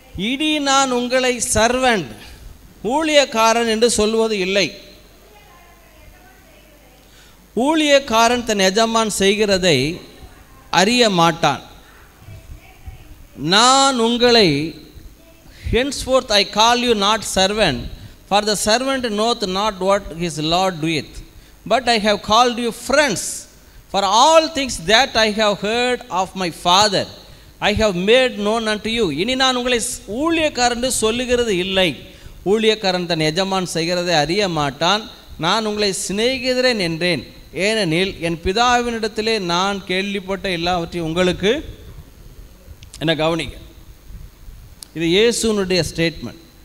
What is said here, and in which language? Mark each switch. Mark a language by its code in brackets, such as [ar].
[ta] இடி நான் உங்களை சர்வன்ட், ஊழியக்காரன் என்று சொல்வது இல்லை. ஊழியக்காரன் தன் எஜமான் செய்கிறதை அறிய மாட்டான். நான் உங்களை [en] henceforth I call you not servant, for the servant knoweth not what his Lord doeth, but I have called you friends, for all things that I have heard of my Father I have made known unto you. [ta] இனி நான் உங்களை ஊழியக்காரன் சொல்லுகிறது இல்லை. ஊழியக்காரன் தன் எஜமான் செய்கிறதை அறிய மாட்டான். நான் உங்களை சிநேகிதரன் என்றேன், ஏனெனில் என் பிதாவினிடத்திலே நான் கேள்விப்பட்ட எல்லாவற்றையும் உங்களுக்கு. என்ன கவனிக்க, இது இயேசுனுடைய ஸ்டேட்மெண்ட்.